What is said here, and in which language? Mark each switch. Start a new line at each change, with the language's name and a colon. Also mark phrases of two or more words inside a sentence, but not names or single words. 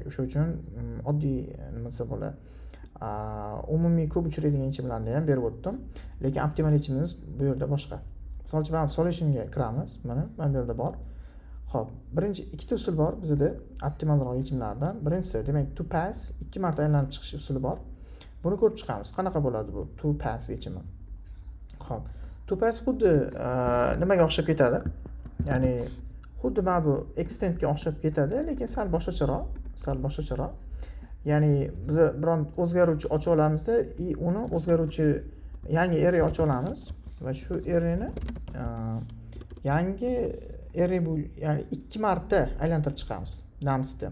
Uzbek: O'sha uchun oddiy nima desa bo'ladi, umumiy ko'p uchraydigan yechimlarni ham berib o'tdim. Lekin optimal yechimimiz bu yerda boshqa. Misol uchun mana solutionga kiramiz. Mana bu yerda bor. Xo'p, birinchi ikkita usul bor bizda optimalroq yechimlardan. Birinchisi, demak,
English: to pass,
Uzbek: 2 marta aylanib chiqish usuli bor. Buni ko'rib chiqamiz. Qanaqa bo'ladi bu
English: to pass
Uzbek: yechimi? Xo'p,
English: to pass
Uzbek: xuddi nimaga o'xshab ketadi? Ya'ni xuddi mana bu extendga o'xshab ketadi, lekin sal boshqacharoq. Ya'ni biz biron o'zgaruvchi ocha olamizda, uni o'zgaruvchi yangi array ocha olamiz va shu arrayni yangi array bu, ya'ni 2 marta aylantirib chiqamiz namsda.